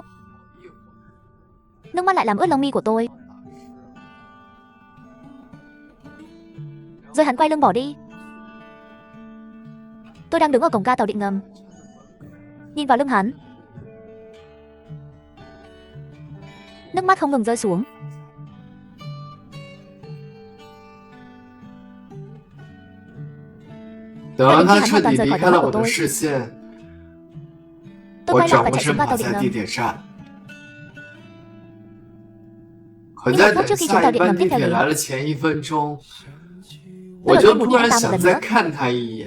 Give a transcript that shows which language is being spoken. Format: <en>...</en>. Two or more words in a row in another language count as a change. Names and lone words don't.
<vi>Nước mắt lại làm ướt lông mi của tôi. Rồi hắn quay lưng bỏ đi. Tôi đang đứng ở cổng ga tàu điện ngầm, nhìn vào lưng hắn. Nước mắt không ngừng rơi xuống.</vi> <zh>等到他彻底离开了我的视线，我转过身跑下地铁站。可在等下一班地铁来的前1分钟，我就突然想再看他一眼。</zh>